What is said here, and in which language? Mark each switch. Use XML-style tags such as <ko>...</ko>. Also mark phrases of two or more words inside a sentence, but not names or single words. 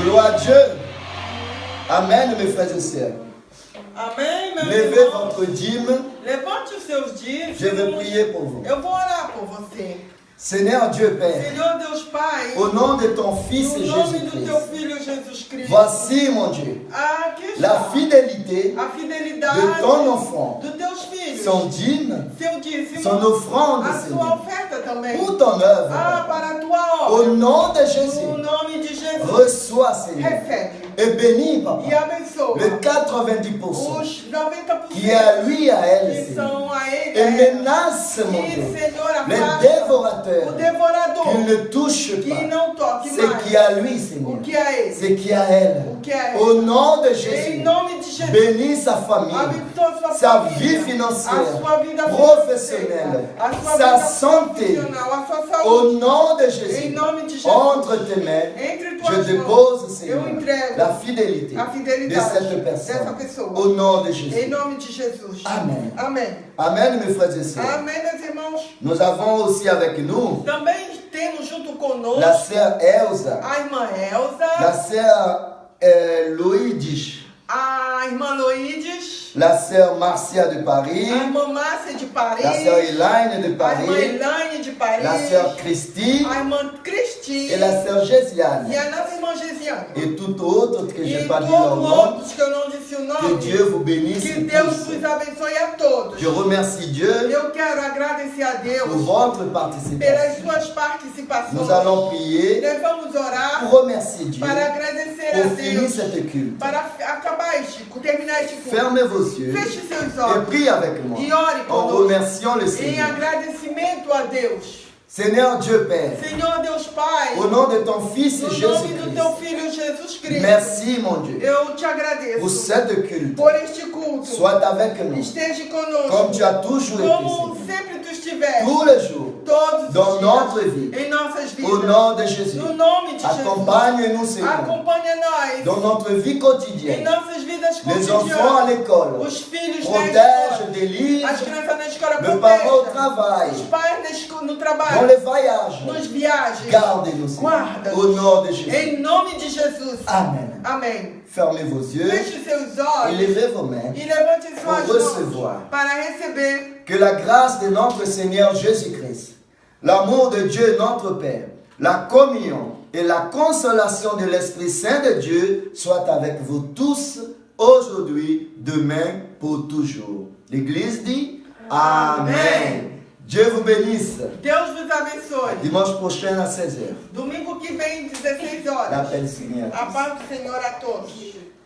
<fr>à Dieu. Amen, mes frères et sœurs.</fr> <pt>Amém, meus</pt> <fr>Levez</fr> <pt>irmãos?</pt> <fr>votre dîme.</fr> <pt>Levante os seus dízimos.</pt> <fr>Je vais prier pour vous.</fr> <pt>Eu vou orar por você.</pt> <fr>Seigneur Dieu Père,</fr> <pt>Senhor Deus Pai,</pt> <fr>au nom de ton Fils</fr> <pt>no nome do teu</pt> <fr>Jésus-Christ,</fr> <pt>Filho Jesus Cristo,</pt> <fr>voici mon Dieu,</fr> <pt>aqui está</pt> <fr>la fidélité</fr> <pt>a fidelidade</pt> <fr>de ton enfant,</fr> <pt>dos teus filhos,</pt> <fr>son dîme,</fr> <pt>seu dízimo,</pt> <fr>son offrande,</fr> <pt>a sua</pt> <fr>Seigneur,</fr> <pt>oferta também,</pt> <fr>pour ton œuvre.</fr> <pt>para a tua</pt> <fr>Au</fr> <pt>obra,</pt> <fr>nom de</fr> <pt>no</pt> <fr>Jésus,</fr> <pt>nome de Jesus,</pt> <fr>reçois, Seigneur,</fr> <pt>recebe</pt> <fr>et bénis,</fr> <pt>e</pt> <fr>Papa,</fr> <pt>abençoa</pt> <fr>le 90%</fr> <pt>os 90%</pt> <fr>qui est à lui, à elle,</fr> <pt>que</pt> <fr>Seigneur.</fr> <pt>são a ele,</pt> <fr>Et</fr> <pt>a ela.</pt> <fr>menace, mon</fr> <pt>E,</pt> <fr>Dieu,</fr> <pt>Senhor,</pt> <fr>les</fr> <pt>afasta o</pt> <fr>dévorateurs</fr> <pt>devorador</pt> <fr>qu'il ne touche</fr> <pt>que</pt> <fr>pas</fr> <pt>não toque</pt> <fr>ce</fr> <pt>mais</pt> <fr>qui est à lui, Seigneur,</fr> <pt>o que é ele,</pt> <fr>ce qui est à elle.</fr> <pt>o que é</pt> <fr>Au</fr> <pt>ele.</pt> <fr>nom de</fr> <pt>Em</pt> <fr>Jésus,</fr> <pt>nome de Jesus,</pt> <fr>bénis sa famille,</fr> <pt>abençoa sua</pt> <fr>sa</fr> <pt>família,</pt> <fr>vie</fr> <pt>a</pt> <fr>financière,</fr> <pt>sua vida</pt> <fr>professionnelle,</fr> <pt>financeira, a sua</pt> <fr>sa</fr> <pt>vida</pt> <fr>santé.</fr> <pt>profissional, a sua</pt> <fr>Au</fr> <pt>saúde.</pt> <fr>nom de</fr> <pt>Em</pt> <fr>Jésus,</fr> <pt>nome de Jesus,</pt> <fr>entre tes mains,</fr> <pt>entre</pt> <fr>je</fr> <pt>tuas</pt> <fr>dépose,</fr> <pt>mãos,</pt> <fr>Seigneur,</fr> <pt>eu entrego</pt> <fr>la fidélité</fr> <pt>a</pt> <fr>de</fr> <pt>fidelidade</pt> <fr>cette</fr> <pt>dessa</pt> <fr>personne.</fr> <pt>pessoa.</pt> <fr>Au nom de</fr> <pt>Em</pt> <fr>Jésus.</fr> <pt>nome de Jesus. Amém. Amém.</pt> <fr>Amen, mes frères et sœurs.</fr> <pt>Amém, meus irmãos.</pt> <fr>Nous avons aussi avec nous</fr> <pt>Também temos junto conosco</pt> <fr>la sœur Elsa,</fr> <pt>a irmã</pt> <fr>la</fr> <pt>Elza,</pt> <fr>sœur Loïdis,</fr> <pt>a irmã Loides,</pt> <fr>la sœur Marcia de Paris,</fr> <pt>a irmã Márcia de Paris,</pt> <fr>la sœur Elaine de</fr> <pt>a irmã</pt> <fr>Paris,</fr> <pt>Elaine de Paris,</pt> <fr>la sœur Christine</fr> <pt>a irmã Cristi</pt> <fr>et la sœur Gésiane.</fr> <pt>e a nossa irmã Gesiane.</pt> <fr>Et tout autre que je n'ai</fr> <pt>E</pt> <fr>pas dit leur</fr> <pt>todos</pt> <fr>nom,</fr> <pt>outros que eu não disse o que nome,</pt> <fr>Dieu vous bénisse</fr> <pt>que Deus</pt> <fr>tous.</fr> <pt>vos abençoe a todos.</pt> <fr>Je remercie Dieu</fr> <pt>Eu quero agradecer a</pt> <fr>pour</fr> <pt>Deus</pt> <fr>votre</fr> <pt>pelas</pt> <fr>participation.</fr> <pt>suas participações.</pt> <fr>Nous allons prier</fr> <pt>Nós vamos orar</pt> <fr>pour remercier Dieu</fr> <pt>para agradecer a</pt> <fr>pour finir</fr> <pt>Deus,</pt> <fr>cette culte.</fr> <pt>para acabar terminar este culto.</pt> <fr>Fermez vos yeux</fr> <pt>Feche seus</pt> <fr>et</fr> <pt>olhos</pt> <fr>prie avec moi</fr> <pt>e ore</pt> <fr>en</fr> <pt>conosco</pt> <fr>remerciant le</fr> <pt>em</pt> <fr>Seigneur.</fr> <pt>agradecimento a Deus.</pt> <fr>Seigneur Dieu Père,</fr> <pt>Senhor Deus Pai,</pt> <fr>au nom de ton Fils</fr> <pt>no nome do</pt> <fr>Jésus-Christ,</fr> <pt>teu Filho Jesus Cristo,</pt> <fr>merci mon Dieu</fr> <pt>eu te</pt> <fr>pour</fr> <pt>agradeço</pt> <fr>cette culte.</fr> <pt>por este culto.</pt> <fr>Sois avec nous</fr> <pt>Esteja</pt> <fr>comme tu</fr> <pt>conosco,</pt> <fr>as toujours été,</fr> <pt>como</pt> <fr>Seigneur.</fr> <pt>sempre tu estiveres,</pt> <fr>Tous les jours,</fr> <pt>todos</pt> <fr>dans</fr> <pt>os</pt> <fr>notre</fr> <pt>dias,</pt> <fr>vie,</fr> <pt>em nossas</pt> <fr>au</fr> <pt>vidas.</pt> <fr>nom de Jésus.</fr> <pt>No nome de Jesus,</pt> <fr>Accompagne-nous, Seigneur,</fr> <pt>acompanha nós</pt> <fr>dans notre vie</fr> <pt>em</pt> <fr>quotidienne.</fr> <pt>nossas vidas</pt> <fr>Les enfants à</fr> <pt>cotidianas.</pt> <fr>l'école,</fr> <pt>Os filhos na</pt> <fr>protège,</fr> <pt>escola,</pt> <fr>délivre,</fr> <pt>as crianças na escola</pt> <fr>le parent au</fr> <pt>protejam,</pt> <fr>travail,</fr> <pt>os pais no</pt> <fr>dans</fr> <pt>trabalho,</pt> <fr>les voyages.</fr> <pt>nos viagens.</pt> <fr>Gardez-nous, Seigneur,</fr> <pt>Guarda-nos.</pt> <fr>au nom de Jésus.</fr> <pt>Em nome de Jesus.</pt> <fr>Amen.</fr> <pt>Amém.</pt> <fr>Fermez vos yeux</fr> <pt>Feche seus</pt> <fr>et</fr> <pt>olhos</pt> <fr>levez vos mains.</fr> <pt>e levante suas</pt> <fr>Pour</fr> <pt>mãos</pt> <fr>recevoir.</fr> <pt>para receber</pt> <fr>Que la grâce de notre Seigneur Jésus-Christ, l'amour de Dieu notre Père, la communion et la consolation de l'Esprit Saint de Dieu soient avec vous tous, aujourd'hui, demain, pour toujours. L'Église dit Amen. Amen. Dieu vous bénisse.</fr> <pt>Deus vos abençoe.</pt> <fr>Dimanche prochain à 16h.</fr> <pt>Domingo que vem, 16 horas.</pt> <fr>L'appel Seigneur.</fr> <pt>A paz do Senhor a todos.</pt>